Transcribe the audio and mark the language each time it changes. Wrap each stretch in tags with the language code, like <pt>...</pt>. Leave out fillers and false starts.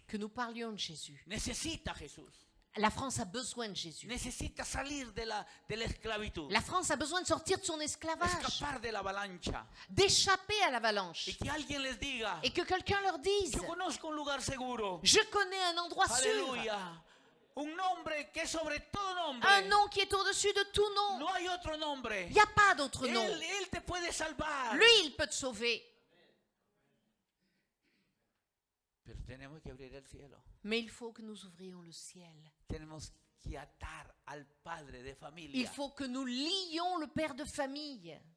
<fr>que nous parlions de Jésus.</fr> <es>Necesita Jesús.</es> <fr>La France a besoin de Jésus.</fr> <es>Necesita salir de la esclavitud.</es> <fr>La France a besoin de sortir de son esclavage,</fr> <es>Escapar de la avalancha.</es> <fr>d'échapper à l'avalanche.</fr> <es>Y que alguien les diga,</es> <fr>Et que quelqu'un leur dise,</fr> <es>yo conozco un lugar seguro.</es> <fr>je connais un endroit sûr,</fr> <es>Aleluya. Un nombre que es sobre todo nombre.</es> <fr>un nom qui est au-dessus de tout nom.</fr> <es>No hay otro nombre.</es> <fr>Il n'y a pas d'autre nom.</fr> <es>Él te puede salvar.</es> <fr>Lui, il peut te sauver.</fr> <es>Pero tenemos que abrir el cielo.</es> <fr>Mais il faut que nous ouvrions le ciel.</fr> <es>Tenemos que atar al padre de</es> <fr>Il</fr> <es>familia,</es> <fr>faut que nous lions le père de famille,</fr>